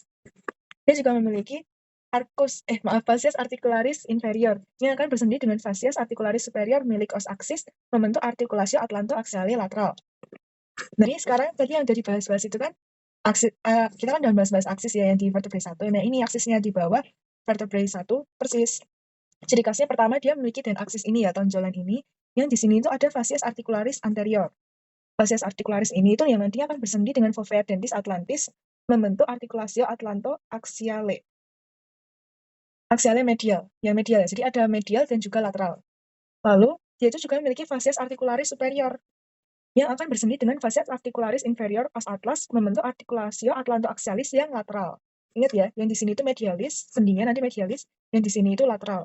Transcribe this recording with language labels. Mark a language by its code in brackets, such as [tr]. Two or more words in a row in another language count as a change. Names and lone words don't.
[id] Dia juga memiliki [la] fascias articularis inferior [id] yang akan bersendi dengan [la] fascias articularis superior [id] milik [la] os axis [id] membentuk artikulasi [la] atlanto-axiale lateral. [id] Jadi sekarang tadi yang dari bahas-bahas itu kan kita kan udah bahas-bahas aksis ya yang di vertebrae 1. Nah, ini aksisnya di bawah vertebrae 1 persis. Ciri khasnya pertama dia memiliki aksis ini ya, tonjolan ini, yang di sini itu ada [la] fascias articularis anterior. Fascias articularis [id] ini itu yang nantinya akan bersendi dengan [la] fovea dentis atlantis [id] membentuk [la] articulatio atlanto-axiale. [id] Axiale medial, yang medial ya. Jadi ada medial dan juga lateral. Lalu dia itu juga memiliki [la] fascias articularis superior [id] yang akan bersendi dengan [la] fascias articularis inferior os atlas [id] membentuk [la] articulatio atlantoaxialis [id] yang lateral. Ingat ya, yang di sini itu medialis, sendinya nanti medialis, yang di sini itu lateral.